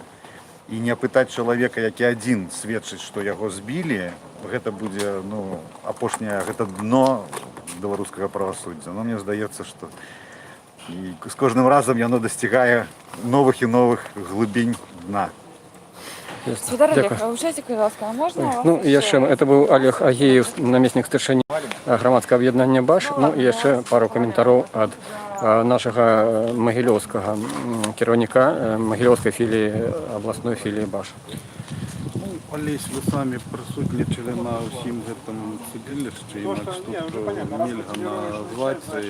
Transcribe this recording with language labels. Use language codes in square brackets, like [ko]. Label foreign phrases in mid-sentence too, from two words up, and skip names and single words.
[be] І не апытаць чалавека, які адзін сведчыць, што яго збілі, гэта будзе, ну, апошняе, гэта дно беларускага правасуддзя. Но мне здаецца, што з кожным разам яно дасцігае новых і новых глыбінь дна. [uk] Святар Олег, вибачайте, будь ласка, а можна вас? [be] Ну, і яшчэ, [uk] це був Олег Агеєв, намісник старшині громадського об'єднання «Баш». Ну, і ще пару коментарів від нашого могилівського керівника Могилівської філії, обласної філії «Баш». Олесь, ви самі присутнічали на усім цьому судилищі, інакше тут нельга назвати.